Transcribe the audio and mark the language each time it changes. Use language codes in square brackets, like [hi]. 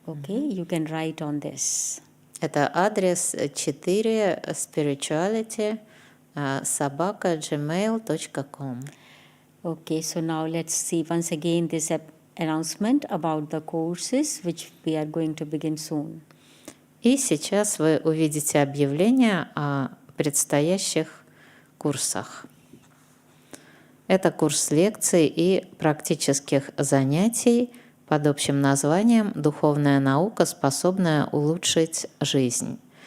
[en] Okay, you can write on this. [ru] Это адрес 4 spirituality@gmail.com. [en] Okay, so now let's see once again this announcement about the courses which we are going to begin soon. [ru] И сейчас вы увидите объявление о предстоящих курсах. Это курс лекций и практических занятий под общим названием «Духовная наука, способная улучшить жизнь».